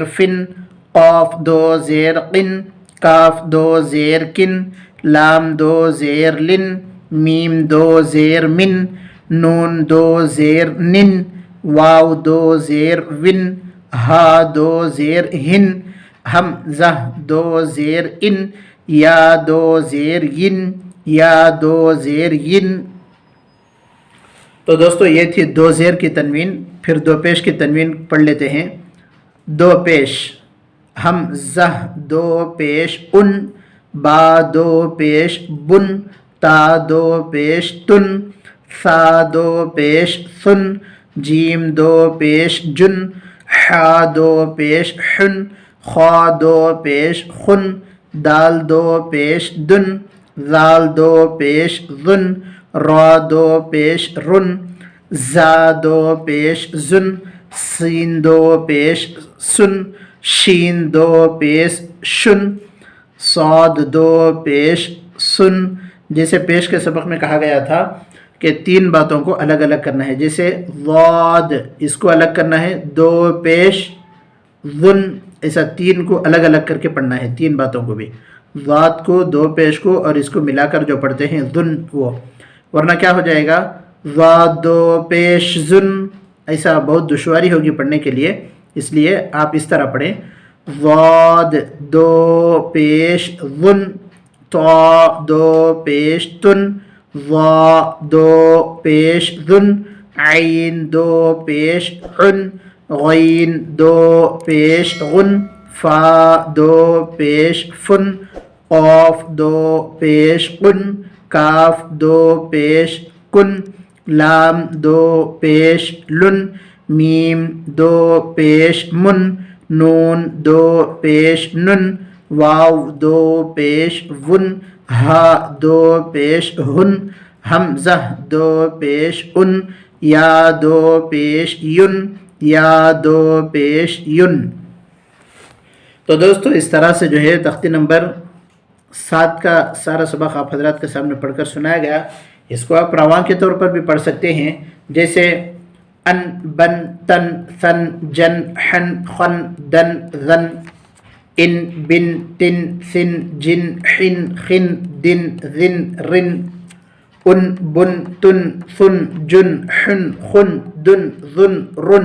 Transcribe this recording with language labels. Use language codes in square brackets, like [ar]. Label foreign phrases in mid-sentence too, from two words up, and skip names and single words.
[ur] فن، قاف دو زیر قن، کاف دو زیر کن، لام دو زیر لن، میم دو زیر من، نون دو زیر نن، واو دو زیر ون، ہا دو زیر ہن، حمزہ دو زیر ان، یا دو زیر ین، یا دو زیر ین۔ تو دوستو یہ تھی دو زیر کی تنوین، پھر دو پیش کی تنوین پڑھ لیتے ہیں۔ دو پیش، حمزہ دو پیش ان، با دو پیش بن، تا دو پیش تن، سا دو پیش سن، جیم دو پیش جن، حا دو پیش حن، خا دو پیش خن، دال دو پیش دن، زال دو پیش ذن، را دو پیش رن، زا دو پیش زن، سین دو پیش سن، شین دو پیش شن، صاد دو پیش سن۔ جیسے پیش کے سبق میں کہا گیا تھا کہ تین باتوں کو الگ الگ کرنا ہے، جیسے ضاد اس کو الگ کرنا ہے، دو پیش ذن، ایسا تین کو الگ الگ کر کے پڑھنا ہے، تین باتوں کو بھی، ضاد کو، دو پیش کو اور اس کو ملا کر جو پڑھتے ہیں ذن وہ، ورنہ کیا ہو جائے گا ضاد دو پیش ذن، ایسا بہت دشواری ہوگی پڑھنے کے لیے، اس لیے آپ اس طرح پڑھیں، ضاد دو پیش ذن، طا دو پیش تن، ضا دو پیش ذن، عین دو پیش عن، غین دو پیش غن، فا دو پیش فن، قاف دو پیش قن، کاف دو پیش کن، لام دو پیش لن، میم دو پیش من، نون دو پیش نن، واو دو پیش ون، ہا دو پیش ہن، حمزہ دو پیش ان، یا دو پیش ین، یا دو پیش ین۔ تو دوستو اس طرح سے جو ہے تختی نمبر 7 کا سارا سبق آپ حضرات کے سامنے پڑھ کر سنایا گیا، اس کو آپ رواں کے طور پر بھی پڑھ سکتے ہیں، جیسے ان، بن، تن، ثن، جن، حن، خن، دن، ذن، ان، بن، تن، سن، جن، حن، خن، دن، ذن، رن، ان، بن، تن، ثن، جن، حن، خن، دن، ذن، رن۔